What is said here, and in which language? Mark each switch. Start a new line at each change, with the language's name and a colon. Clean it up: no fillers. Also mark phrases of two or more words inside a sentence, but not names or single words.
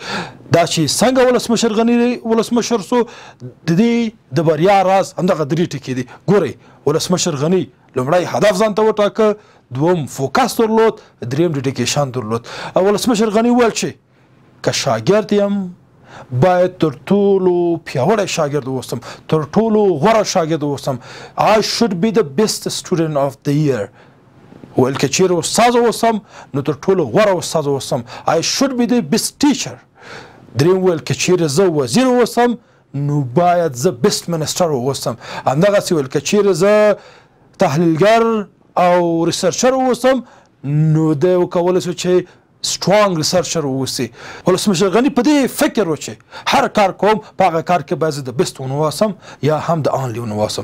Pashto: دا چې څنګه ولسمشر غني ولسمشر سو، د دې د بریا راز همدغه درې ټکي دي. ګورئ، ولسمشر غني لومړی هدف ځان ته وټاکه، دوم فوکس درلود، دریم ډیډیکیشن درلود. ولسمشر غني وویل چې که شاګرد یم باید تر ټولو پیاوړی شاګرد اوسم، تر ټولو غوره شاګرد اوسم.
English: I should be the best student of the year.
Pashto: ویل که چیرې استاد اوسم نو تر ټولو غوره استاد اوسم.
English: I should be the best teacher.
Pashto: دریم ویل که چیرې زه وزیر اوسم نو باید زه
English: best minister
Pashto: اوسم. همدغسې ویل که چیرې زه تحلیلګر او ریسرچر اوسم نو دی وکولی شو چې
English: strong researcher
Pashto: اوسي. ولسمشر غني په دې فکر و چې هر کار کوم په هغه کار کې باید زه د
English: best one
Pashto: واوسم یا هم د
English: only one
Pashto: واوسم.